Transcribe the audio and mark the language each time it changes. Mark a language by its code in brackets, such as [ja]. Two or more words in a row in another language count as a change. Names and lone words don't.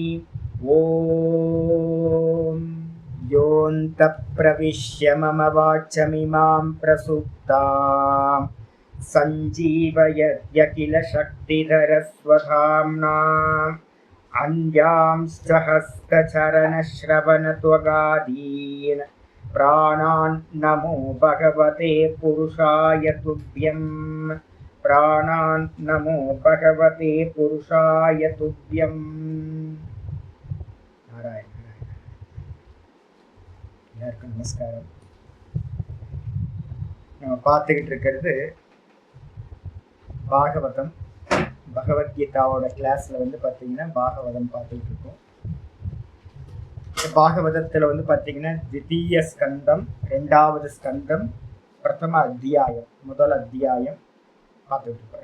[sa] ओम योऽन्तः प्रविश्य मम वाचमिमां प्रसुप्ताम् सञ्जीवयत्यखिल शक्तिधरस्वधाम्ना अन्यांश्च हस्तचरणश्रवणत्वगादीन् प्राणान् नमो भगवते पुरुषाय तुभ्यम्। प्राणान् नमो भगवते पुरुषाय तुभ्यम्। [ta] नारायण எல்லாருக்கும் நமஸ்காரம். நம்ம பார்த்துக்கிட்டு இருக்கிறது பாகவதம். பகவத்கீதாவோட கிளாஸ்ல பார்த்தீங்கன்னா பாகவதம் பார்த்துக்கிட்டு இருக்கோம். பாகவதத்தில் பார்த்தீங்கன்னா தித்தீய ஸ்கந்தம், 2வது ஸ்கந்தம், பிரதம அத்தியாயம், முதல் அத்தியாயம் பார்த்துக்கிட்டு இருக்கோம்.